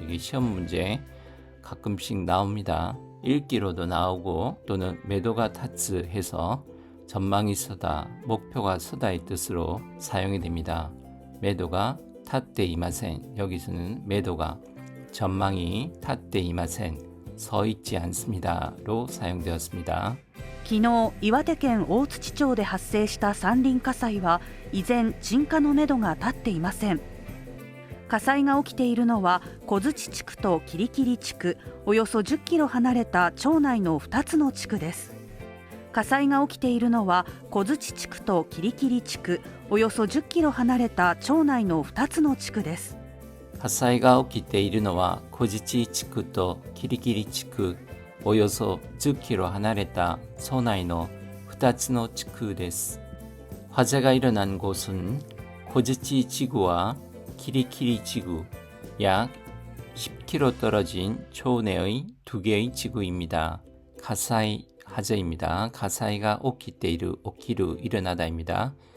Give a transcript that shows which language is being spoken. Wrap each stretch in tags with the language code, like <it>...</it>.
<ko>이게 시험 문제 가끔씩 나옵니다. 읽기로도 나오고 또는 매도가 타츠 해서 전망이 서다, 목표가 서다의 뜻으로 사용이 됩니다.</ko> <ja>매도가 탓대 이마센</ja> <ko>여기서는 매도가 전망이 탓대 이마센 서 있지 않습니다로 사용되었습니다.</ko> <ja>昨日、岩手県大槌町で発生した山林火災は依然鎮火のめどが立っていません。火災が起きているのは小槌地区とキリキリ地区、およそ10キロ離れた町内の2つの地区です。火災が起きているのは小槌地区とキリキリ地区、およそ10キロ離れた町内の2つの地区です。火災が起きているのは小槌地区とキリキリ地区およそ10キロ離れた町内の 2つの地区です。</ja> <ko>화재가 일어난 곳은 고즈치 지구와 키리키리 지구, 약 10km 떨어진 초내의 2개의 지구입니다. 가사이 하저입니다. 가사이가 오키테 이루, 오키루 일어나다입니다.</ko>